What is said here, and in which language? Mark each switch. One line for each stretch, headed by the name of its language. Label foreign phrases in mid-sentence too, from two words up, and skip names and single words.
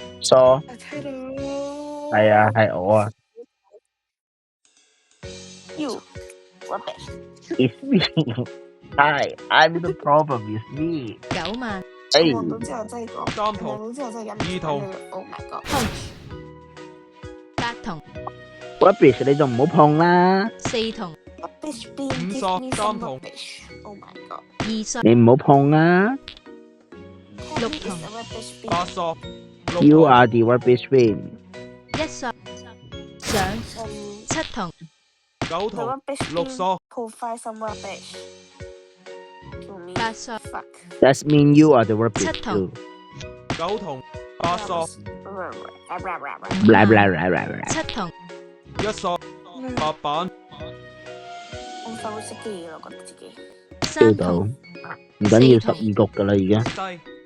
Cantonese: 疏睇到。係啊，係我啊
English: You rubbish。，It's me. Hi, I'm the problem. It's me.
Cantonese: 9 萬哎，望到之後真係講，三筒望到之後真係忍唔住二筒揾佢。
English: Oh my god！
Cantonese: 8 筒 rubbish 你就唔好碰啦， 4筒
English: Rubbish bin
Cantonese: 五
English: give
Cantonese: 索
English: me
Cantonese: 三
English: some
Cantonese: 筒
English: rubbish。Oh my god！
Cantonese: 2 索你唔好碰啊。
English: Kelly
Cantonese: 六
English: is
Cantonese: 筒
English: a rubbish bin。
Cantonese: 8索6
English: You
Cantonese: 筒
English: are the rubbish bin.
Cantonese: 1 索上7筒 9
English: The
Cantonese: 筒
English: rubbish
Cantonese: 6
English: bin
Cantonese: 索
English: provide some rubbish to me。
Cantonese: 8索
English: Fuck。 That mean you are the rubbish
Cantonese: 七筒
English: too.
Cantonese: 9筒8索
English: Blah blah blah blah blah.
Cantonese: 7 筒 1索白板我快會熄機啦，我覺得自己。 3 到，筒唔緊要四筒 12局噶啦已經。低